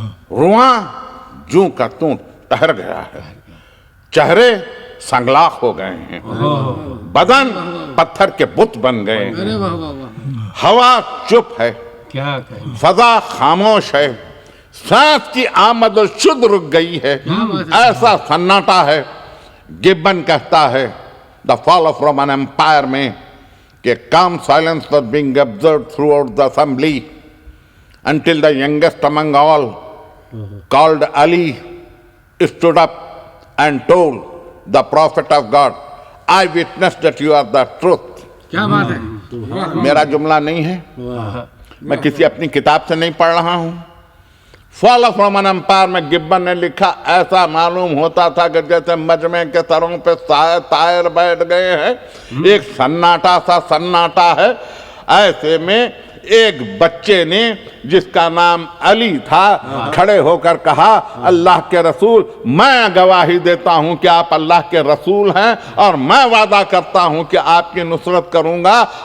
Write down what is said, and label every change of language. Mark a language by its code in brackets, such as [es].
[ur] رواں جوں کا توں ٹہر گیا ہے، چہرے سنگلاخ ہو گئے ہیں، بدن پتھر کے بت بن گئے ہیں، ارے واہ واہ واہ. ہوا چپ ہے، کیا کہیں. فضا خاموش ہے، سانس کی آمد و شد رک گئی ہے. ایسا سناٹا ہے. گبن کہتا ہے [en] The Fall of Roman Empire [ur] میں کہ [en] calm silence was being observed throughout the assembly until the youngest among all, called Ali, stood up and told the prophet of God, I witness that you are the truth. [ur] کیا بات ہے. میرا جملہ نہیں ہے، میں کسی اپنی کتاب سے نہیں پڑھ رہا ہوں. فال آف رومن امپائر میں گبن نے لکھا ایسا معلوم ہوتا تھا کہ جیسے مجمع کے سروں پہ طائر بیٹھ گئے ہیں. ایک سناٹا سا سناٹا ہے. ایسے میں ایک بچے نے جس کا نام علی تھا کھڑے ہو کر کہا اللہ کے رسول میں گواہی دیتا ہوں کہ آپ اللہ کے رسول ہیں اور میں وعدہ کرتا ہوں کہ آپ کی نصرت کروں گا.